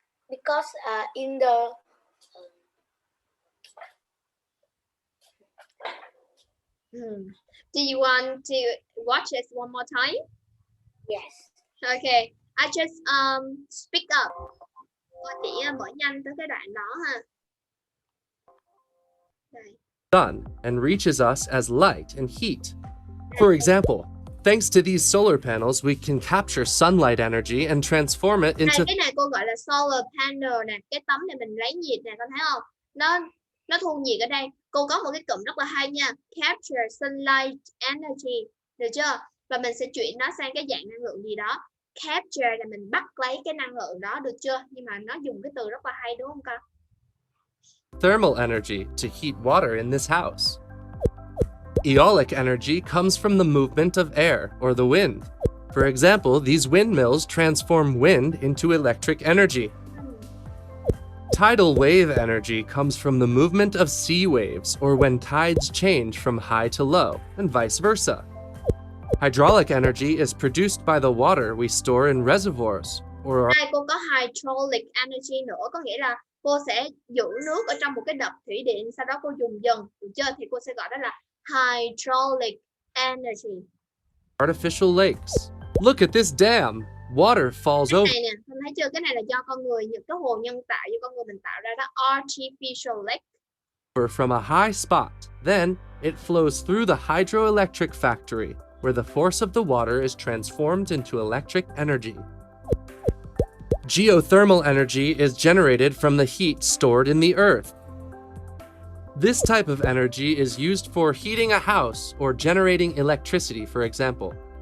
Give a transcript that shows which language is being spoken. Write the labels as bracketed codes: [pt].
[en] Because in the Do you want to watch it one more time? yes. Okay, I just speak up. [vi] Cô chỉ mở nhanh tới cái đoạn đó ha. Đây. [en] Sun and reaches us as light and heat. For example, thanks to these solar panels, we can capture sunlight energy and transform it into [vi] Cái này cô gọi là solar panel nè, cái tấm này mình lấy nhiệt nè, con thấy không? Nó thu nhiệt ở đây. Cô có một cái cụm rất là hay nha, [en] capture sunlight energy, [vi] được chưa? Và mình sẽ chuyển nó sang cái dạng năng lượng gì đó. Capture là mình bắt lấy cái năng lượng đó, được chưa? Nhưng mà nó dùng cái từ rất là hay đúng không con? [en] thermal energy to heat water in this house. Eolic energy comes from the movement of air or the wind. For example, these windmills transform wind into electric energy. Tidal wave energy comes from the movement of sea waves or when tides change from high to low, and vice versa. Hydraulic energy is produced by the water we store in reservoirs or [vi] Đây cô có hydraulic energy nữa, có nghĩa là cô sẽ giữ nước ở trong một cái đập thủy điện, sau đó cô dùng dần, được chưa? Thì cô sẽ gọi đó là hydraulic energy. [en] artificial lakes. Look at this dam. Water falls [vi] Cái [en] over [vi] này nè, mình thấy chưa? Cái này là do con người, những cái hồ nhân tạo do con người mình tạo ra đó, artificial lake. [en] from a high spot. Then, it flows through the hydroelectric factory, where the force of the water is transformed into electric energy. Geothermal energy is generated from the heat stored in the earth. This type of energy is used for heating a house or generating electricity, for example.